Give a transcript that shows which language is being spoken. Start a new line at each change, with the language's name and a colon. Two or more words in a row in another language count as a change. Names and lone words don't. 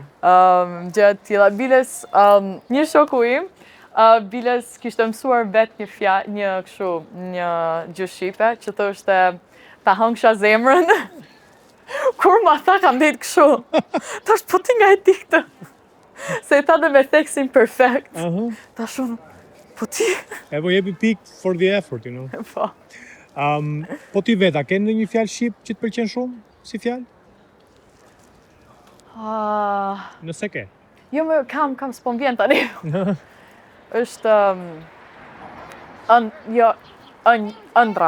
Albanian: Gjatë tilla biles një shoku im biles kishte mësuar vetë një gjë shqipe që thoshte ta hëngsha zemrën. Kur ma tha kam dhejtë kështu. Thash, po ti nga e di këtë. Se e tha dhe me theksin perfekt. Thash unë, po ti. E po jepi pik
English: for the effort, you know.
Albanian: Po. Po ti veta, ke ndonjë fjalë shqip që të pëlqen shumë si fjalë? Nëse ke. Jo, kam s'po m'vjen tani. Është ëndra.